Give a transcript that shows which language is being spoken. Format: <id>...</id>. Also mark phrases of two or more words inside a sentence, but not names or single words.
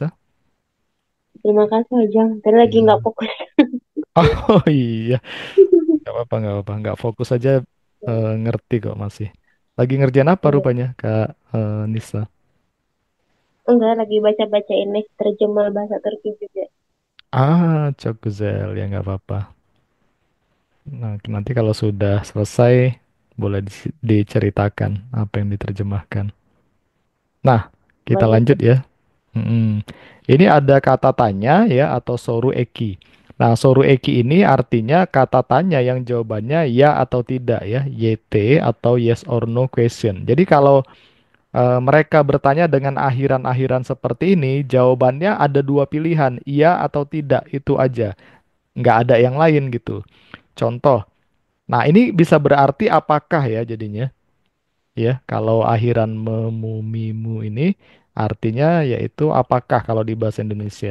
<id>Terima kasih Ojang. Tadi lagi nggak Hmm. fokus. Oh iya, nggak apa-apa, nggak apa-apa. Nggak fokus aja, ngerti kok masih. Lagi ngerjain apa Iya. rupanya Kak Nisa? Enggak, lagi baca-baca ini terjemah bahasa Turki juga.</id> <tr>Çok güzel,</tr> <id>ya nggak apa-apa. Nah, nanti kalau sudah selesai, boleh diceritakan apa yang diterjemahkan. Nah, kita Boleh lanjut tuh. ya. Mm-mm. Ini ada kata tanya ya atau</id> <tr>soru eki.</tr> <id>Nah,</id> <tr>soru eki</tr> <id>ini artinya kata tanya yang jawabannya ya atau tidak ya, YT atau</id> <en>yes or no question.</en> <id>Jadi kalau mereka bertanya dengan akhiran-akhiran seperti ini, jawabannya ada dua pilihan, iya atau tidak, itu aja. Nggak ada yang lain gitu. Contoh, nah ini bisa berarti apakah ya jadinya. Ya, kalau akhiran memumimu ini artinya yaitu apakah kalau di bahasa Indonesia.</id>